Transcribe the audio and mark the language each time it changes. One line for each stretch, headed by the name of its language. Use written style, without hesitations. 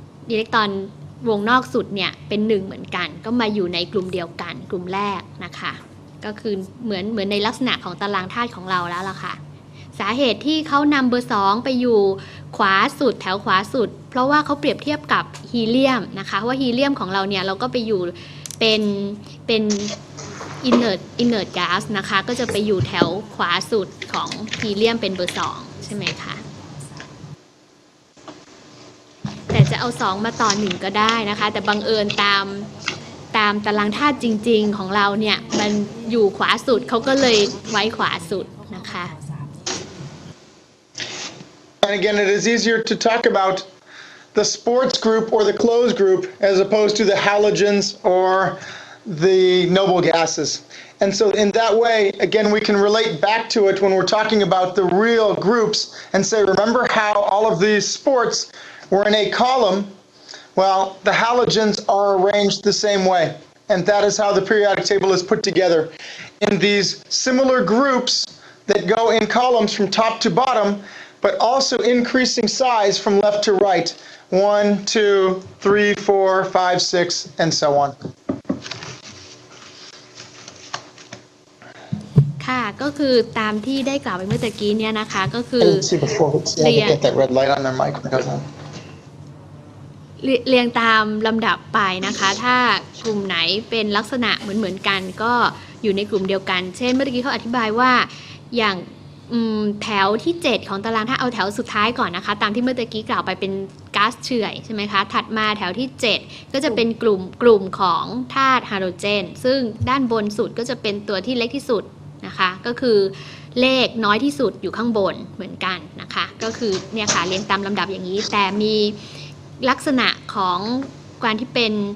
Thai: อิเล็กตรอนวงนอกสุดเนี่ยเป็น1เหมือนกันก็มาอยู่ในกลุ่มเดียวกันกลุ่มแรกนะคะก็คือเหมือนในลักษณะของตารางธาตุของเราแล้วล่ะค่ะสาเหตุที่เขานำเบอร์2ไปอยู่ขวาสุดแถวขวาสุดเพราะว่าเขาเปรียบเทียบกับฮีเลียมนะคะว่าฮีเลียมของเราเนี่ยเราก็ไปอยู่เป็น inert gas นะคะก็จะไปอยู่แถวขวาสุดของฮีเลียมเป็นเบอร์2ใช่ไหมคะ แต่จะเอา2มาต่อ1ก็ได้นะคะแต่บังเอิญตามตารางธาตุจริงๆของเราเนี่ยมันอยู่ขวาสุดเขาก็เลยไว้ขวาสุดนะคะ
English: And again, it is easier to talk about the sports group or the closed group as opposed to the halogens or the noble gases. And so in that way, again, we can relate back to it when we're talking about the real groups and say, remember how all of these sports were in a column? Well, the halogens are arranged the same way. And that is how the periodic table is put together. In these similar groups that go in columns from top to bottom, but also increasing size from left to right. 1, 2, 3, 4, 5, 6, and so on.
Thai: ค่ะก็คือตามที่ได้กล่าวไปเมื่อตะกี้เนี่ยนะคะก็คือ
English: I didn't see before. See, I can get that red light on their mic when it goes on.
Thai: เรียงตามลำดับไปนะคะถ้ากลุ่มไหนเป็นลักษณะเหมือนกันก็อยู่ในกลุ่มเดียวกันเช่นเมื่อกี้เขาอธิบายว่าอย่าง แถวที่7ของตารางถ้าเอาแถวสุดท้ายก่อนนะคะตามที่เมื่อตะกี้กล่าวไปเป็นก๊าซเฉื่อยใช่ไหมคะถัดมาแถวที่7ก็จะเป็นกลุ่มของธาตุไฮโดรเจนซึ่งด้านบนสุดก็จะเป็นตัวที่เล็กที่สุดนะคะก็คือเลขน้อยที่สุดอยู่ข้างบนเหมือนกันนะคะก็คือเนี่ยค่ะเรียงตามลำดับอย่างนี้แต่มีลักษณะของการที่เป็น